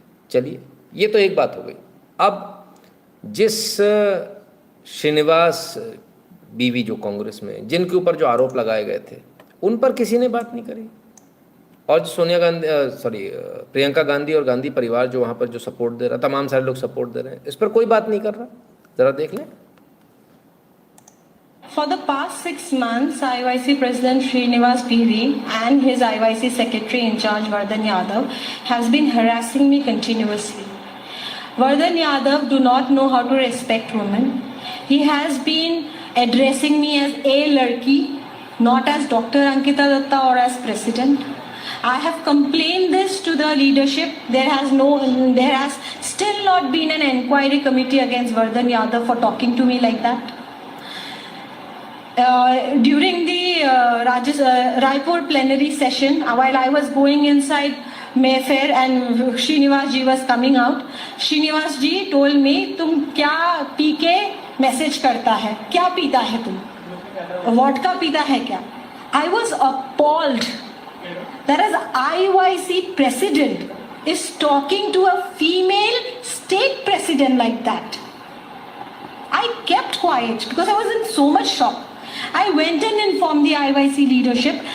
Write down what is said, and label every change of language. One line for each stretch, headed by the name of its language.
Hindi: चलिए, ये तो एक बात हो गई। अब जिस श्रीनिवास बीवी जो कांग्रेस में, जिनके ऊपर जो आरोप लगाए गए थे, उन पर किसी ने बात नहीं करी। और सोनिया गांधी प्रियंका गांधी और गांधी परिवार जो वहाँ पर जो सपोर्ट दे रहा, तमाम सारे लोग सपोर्ट दे रहे हैं, इस पर कोई बात नहीं कर रहा। ज़रा देख लें।
English: For the past 6 months, IYC President Srinivas Piri and his IYC Secretary in charge Vardhan Yadav has been harassing me continuously. Vardhan Yadav do not know how to respect women. He has been addressing me as a ladki, not as Dr. Ankita Datta or as President. I have complained this to the leadership. There has still not been an inquiry committee against Vardhan Yadav for talking to me like that. During the Raipur plenary session, while I was going inside Mayfair and Srinivas ji was coming out, Srinivas ji told me,
Hindi: तुम क्या P के message करता है, क्या पीता है तुम, vodka पीता है क्या?
English: I was appalled that as IYC president is talking to a female state president like that. I kept quiet because I was in so much shock. I went and informed the IYC leadership.